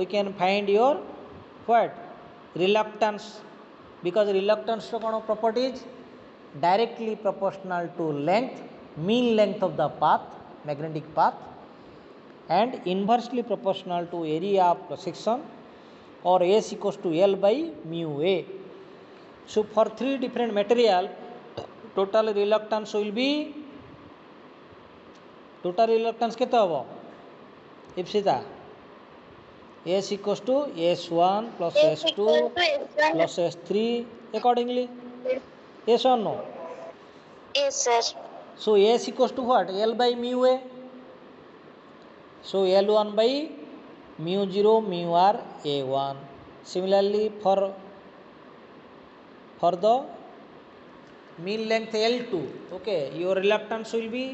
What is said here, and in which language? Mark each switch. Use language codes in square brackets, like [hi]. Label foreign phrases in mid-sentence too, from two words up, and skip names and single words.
[en] can find your what reluctance because reluctance to what properties directly proportional to length mean length of the path magnetic path and inversely proportional to area of cross section or S equals to L by mu A so for three different material total reluctance will be total reluctance [or] କେତେ ହେବ [en] ଇପ୍ସିତା S equals to S1 plus S2 plus S3 accordingly yes or no yes sir. so S equals to what L by mu A so L1 by mu 0 mu R A1 similarly for the mean length L2 okay your reluctance will be